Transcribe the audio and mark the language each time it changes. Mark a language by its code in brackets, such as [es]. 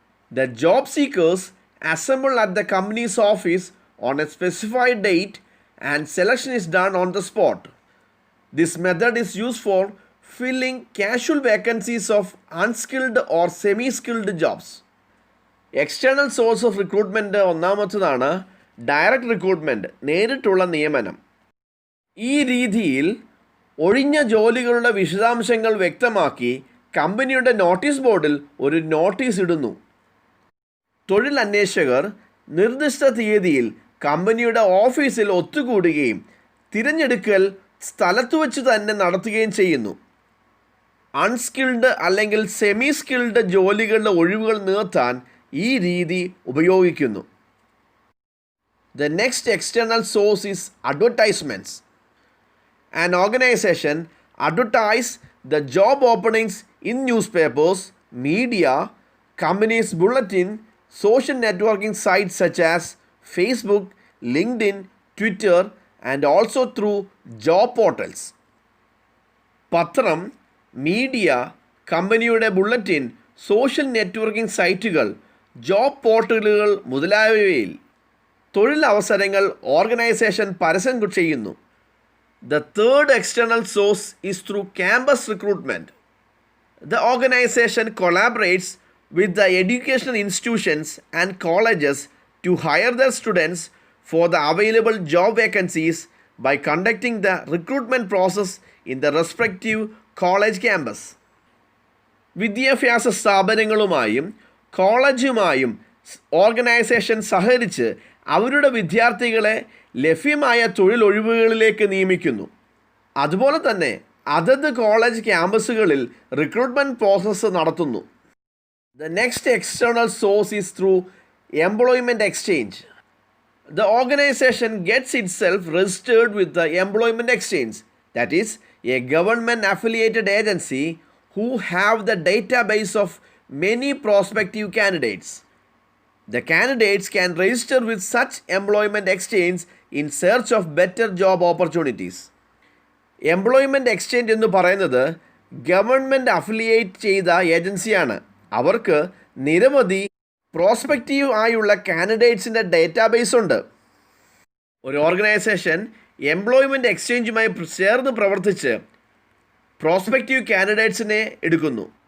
[en] The job seekers assemble at the company's office on a specified date and selection is done on the spot. This method is used for filling casual vacancies of unskilled or semi-skilled jobs. External source of recruitment [ml] ഒന്നാമത്തതാണ് direct recruitment, നേരിട്ടുള്ള നിയമനം. ഈ രീതിയിൽ ഒഴിഞ്ഞ ജോലികളുടെ വിശദാംശങ്ങൾ വ്യക്തമാക്കി കമ്പനിയുടെ notice ബോർഡിൽ ഒരു നോട്ടീസ് ഇടുന്നു. തൊഴിലന്വേഷകർ നിർദ്ദിഷ്ട തീയതിയിൽ കമ്പനിയുടെ ഓഫീസിൽ ഒത്തുകൂടുകയും തിരഞ്ഞെടുക്കൽ സ്ഥലത്തു വച്ച് തന്നെ നടത്തുകയും ചെയ്യുന്നു. അൺസ്കിൽഡ് അല്ലെങ്കിൽ സെമി സ്കിൽഡ് ജോലികളുടെ ഒഴിവുകൾ നികത്താൻ ഈ രീതി ഉപയോഗിക്കുന്നു. [en] The next external source is advertisements. An organization advertise the job openings in newspapers, media, company's bulletin, social networking sites such as Facebook, LinkedIn, Twitter, and also through job portals. [ml] പത്രം, media, കമ്പനിയുടെ bulletin, social networking സൈറ്റുകൾ, job പോർട്ടലുകൾ മുതലായവയിൽ തൊഴിലവസരങ്ങൾ organisation പരസ്യം ചെയ്യുന്നു. [en] The third external source is through campus recruitment. The organization collaborates with the educational institutions and colleges to hire their students for the available job vacancies by conducting the recruitment process in the respective college campus. [ml] വിദ്യാഭ്യാസ സ്ഥാപനങ്ങളുമായും കോളേജുമായും organisation സഹകരിച്ച് അവരുടെ വിദ്യാർത്ഥികളെ ലഭ്യമായ തൊഴിലൊഴിവുകളിലേക്ക് നിയമിക്കുന്നു. അതുപോലെ തന്നെ അതത് college ക്യാമ്പസുകളിൽ റിക്രൂട്ട്മെൻറ്റ് പ്രോസസ്സ് നടത്തുന്നു. [en] The next external source is through employment exchange. The organization gets itself registered with the employment exchange, that is, a government affiliated agency who have the database of many prospective candidates. The candidates can register with such employment exchange in search of better job opportunities. [ml] Employment exchange എന്ന് പറയുന്നത് government affiliate ചെയ്ത ഏജൻസിയാണ്. അവർക്ക് നിരവധി prospective ആയുള്ള കാൻഡിഡേറ്റ്സിൻ്റെ database ഉണ്ട്. ഒരു organisation employment എക്സ്ചേഞ്ചുമായി ചേർന്ന് പ്രവർത്തിച്ച് പ്രോസ്പെക്റ്റീവ് കാൻഡിഡേറ്റ്സിനെ എടുക്കുന്നു.